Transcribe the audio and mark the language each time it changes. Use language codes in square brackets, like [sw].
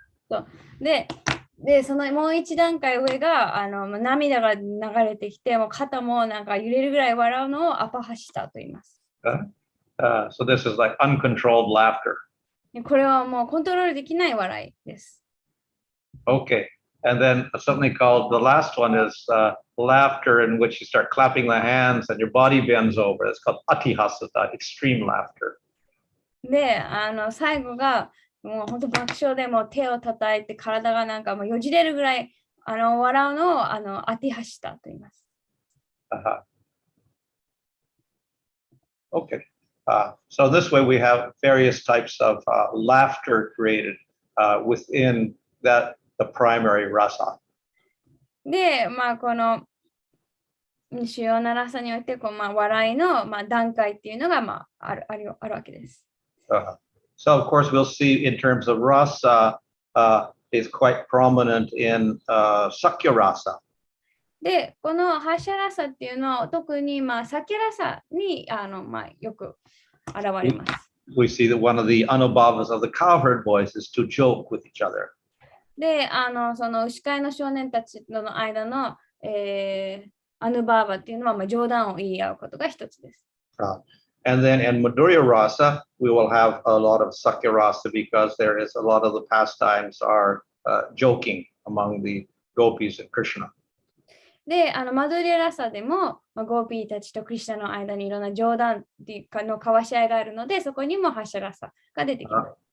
[ja] そうで、そのもう一段階上が涙が流れてきて、もう肩もなんか揺れるぐらい笑うのをアパハシタと言います。 [en] So this is like uncontrolled laughter. [ja] これはもうコントロールできない笑いです。 [en] Okay. And then something called, the last one is laughter in which you start clapping the hands and your body bends over. It's called atihasata, extreme laughter. [ja] で、最後がもう本当爆笑でもう手を叩いて体がなんかもうよじれるぐらい笑うのをアティハシタと言います。 [en] Okay. So this way we have various types of laughter created within the primary rasa. [ja] で、この主要なラサにおいて笑いの段階っていうのがあるわけです。 [en] So of course we'll see in terms of rasa is quite prominent in sakya rasa. [ja] で、このハシャラサっていうのは特にサキャラサによく現れます。 [en] We see that one of the anubhavas of the cowherd boys is to joke with each other. [ja] で、その牛飼いの少年たちとの間の、アヌバーバっていうのは冗談を言い合うことが一つです。 [en] And then in Madhurya Rasa, we will have a lot of Sakya Rasa because there is a lot of the pastimes are joking among the gopis and Krishna. [ja] で、マドゥリアラサでも、ゴーピーたちとクリシナの間にいろんな冗談の交わし合いがあるので、そこにもハシャラサが出てきます。